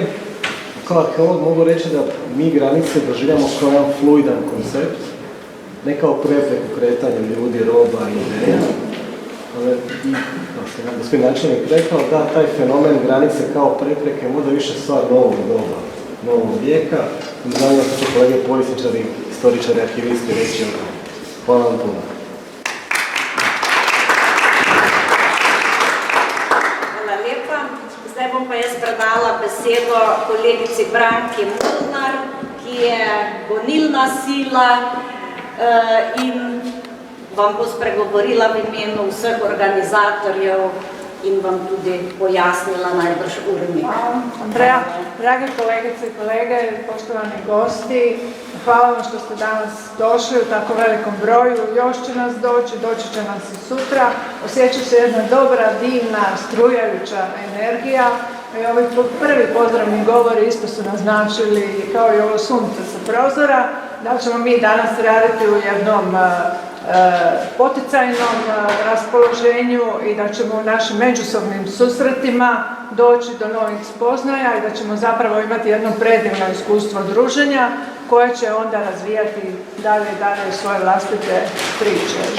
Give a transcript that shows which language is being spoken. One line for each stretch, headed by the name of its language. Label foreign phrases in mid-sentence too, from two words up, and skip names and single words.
Croatian: Kao arheolog mogu reći da mi granice doživljamo kao jedan fluidan koncept, ne kao prepreku kretanju ljudi, roba i ideja. Ali, kao što je gospodin načelnik rekao, da taj fenomen granice kao prepreke možda više stvar novog doba, novog vijeka. Znamo što su kolege povjesničari, istoričari, arhivisti reći o tome. Hvala vam puno.
Slovenian: Hvala lepa. Zdaj bom pa jaz predala besedo kolegici Branki Molnar, ki je gonilna sila in vam bo spregovorila v imenu vseh organizatorjev in vam tudi pojasnila najbrž urnik. Hvala, Andreja.
Croatian: Drage kolegice i kolege, poštovani gosti, hvala vam što ste danas došli u tako velikom broju. Još će nas doći će nas i sutra. Osjeća se jedna dobra, divna, strujajuća energija. I ovi prvi pozdravni govori isto su naznačili, kao i ovo sunce sa prozora, da ćemo mi danas raditi u jednom poticajnom raspoloženju i da ćemo u našim međusobnim susretima doći do novih spoznaja i da ćemo zapravo imati jedno predivno iskustvo druženja koje će onda razvijati dalje i dalje svoje vlastite priče.